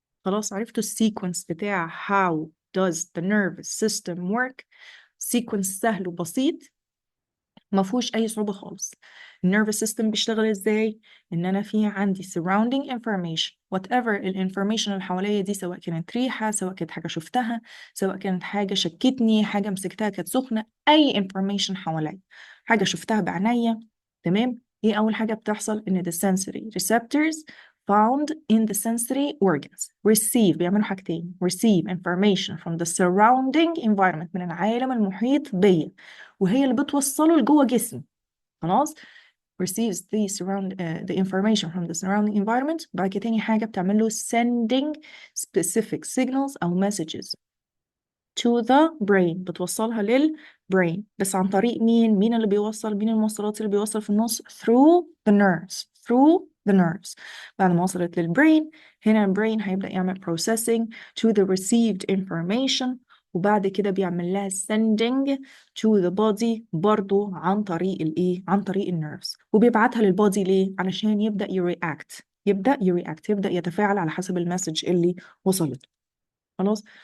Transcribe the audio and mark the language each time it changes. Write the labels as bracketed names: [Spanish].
[Arabic] خلاص عرفتوا السيكونس بتاع [English] how does the nervous system work. [Arabic] سيكونس سهل وبسيط ما فيهوش اي صعوبه خالص. النيرفس سيستم بيشتغل ازاي؟ ان انا في عندي [English] surrounding information [Arabic] whatever الانفورميشن اللي حواليا دي، سواء كانت ريحه، سواء كانت حاجه شفتها، سواء كانت حاجه شكتني، حاجه مسكتها كانت سخنه، اي انفورميشن حواليا، حاجه شفتها بعينيا. تمام. ايه اول حاجه بتحصل؟ ان [English] the sensory receptors found in the sensory organs receive، [Arabic] بيعملوا حاجتين: [English] receive information from the surrounding environment [Arabic] من العالم المحيط بيا، وهي اللي بتوصله لجوه جسمي. [English] خلاص receives the information from the surrounding environment. [Arabic] بعد كده تاني حاجة بتعمل له [English] sending specific signals [Arabic] أو [English] messages to the brain، [Arabic] بتوصلها للbrain. بس عن طريق مين؟ مين اللي بيوصل؟ مين الموصلات اللي بيوصل في النص؟ [English] through the nerves. through the nerves. [Arabic] بعد ما وصلت للbrain، هنا الbrain هيبدأ يعمل [English] processing to the received information، [Arabic] وبعد كده بيعمل لها [English] sending to the body [Arabic] برضو عن طريق الايه؟ عن طريق النيرفز، وبيبعتها للبودي ليه؟ علشان يبدأ يرياكت، يبدأ يتفاعل على حسب المسج اللي وصلت. خلاص.